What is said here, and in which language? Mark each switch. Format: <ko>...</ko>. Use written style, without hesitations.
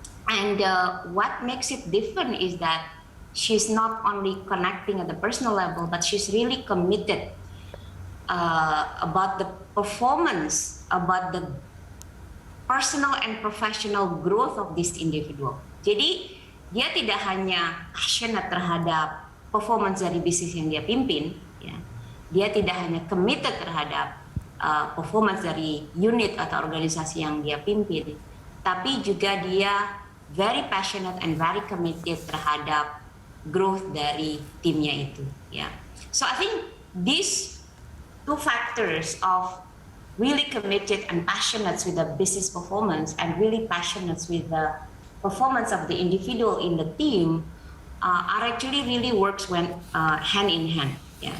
<en>And what makes it different is that she's not only connecting at the personal level, but she's really committed about the performance, about the personal and professional growth of this individual.</en> <id>Jadi dia tidak hanya passionate terhadap performance dari bisnis yang dia pimpin, ya. Dia tidak hanya committed terhadap performance dari unit atau organisasi yang dia pimpin, tapi juga dia</id> <en>very passionate and very committed</en> <id>terhadap growth dari timnya itu, ya.</id> <en>So I think these two factors of really committed and passionate with the business performance and really passionate with the performance of the individual in the team are actually really works when hand in hand, ya.</en>